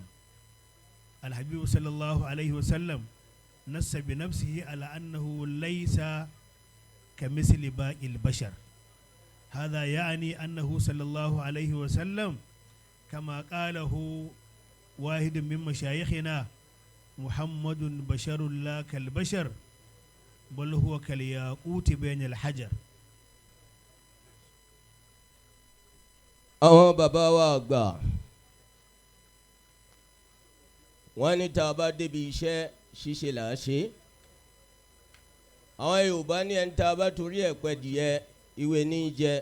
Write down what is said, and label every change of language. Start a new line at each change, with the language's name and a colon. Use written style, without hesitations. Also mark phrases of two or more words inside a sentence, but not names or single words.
Arabic: الحبيب صلى الله عليه وسلم نص بنفسه على أنه ليس كمثل باقي البشر. هذا يعني أنه صلى الله عليه وسلم كما قاله واحد من مشايخنا محمد بشر لا كالبشر بل هو كالياقوت بين الحجر.
Yoruba: àwọn bàbá wa àgbà wọ́n ní tá a bá débi iṣẹ́ ṣíṣe là á ṣe. àwọn Yorùbá ní ẹni tá a bá torí ẹ̀ pẹ́ díẹ̀ ìwé ní í jẹ.